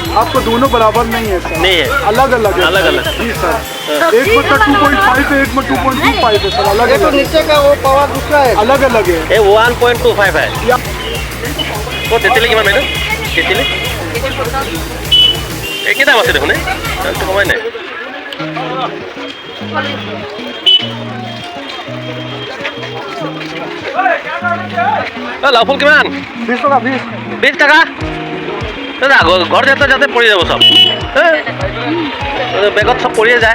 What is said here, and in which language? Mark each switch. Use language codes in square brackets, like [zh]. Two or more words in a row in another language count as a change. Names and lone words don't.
[hi] आपको दोनों बराबर नहीं है सर, नहीं है, अलग अलग है। अलग अलग जी सर, एक में 2.5 है, एक में 2.25 है सर, अलग अलग। नीचे का वो पावर दूसरा है, अलग अलग है। ये 1.25 है। वो [as] তেতলি কিমান [hi] मैडम? [as] তেতলি এক দাম আছে দেখোন, দামটো কমাই নাই। লাউ ফুল কিমান? 20 টাকা। 20 টাকা? দাদা ঘৰ যাতে যাতে পৰি যাব চব, বেগত চব পৰিয়ে যায়।